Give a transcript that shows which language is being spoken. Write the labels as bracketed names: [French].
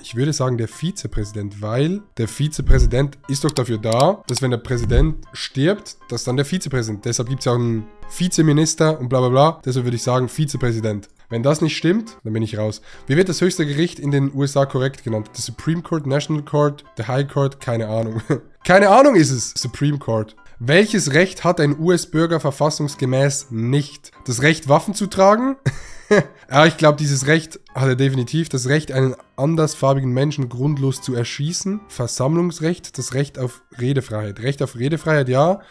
[German] Ich würde sagen der Vizepräsident, weil der Vizepräsident ist doch dafür da, dass wenn der Präsident stirbt, dass dann der Vizepräsident. Deshalb gibt es ja auch einen Vizeminister und bla bla bla. Deshalb würde ich sagen Vizepräsident. Wenn das nicht stimmt, dann bin ich raus. Wie wird das höchste Gericht in den USA korrekt genannt? [English] The Supreme Court, National Court, the High Court? [German] Keine Ahnung. Keine Ahnung ist es. Supreme Court. Welches Recht hat ein US-Bürger verfassungsgemäß nicht? Das Recht, Waffen zu tragen? Ja, ich glaube, dieses Recht hat er definitiv. Das Recht, einen andersfarbigen Menschen grundlos zu erschießen. Versammlungsrecht, das Recht auf Redefreiheit. Recht auf Redefreiheit, ja.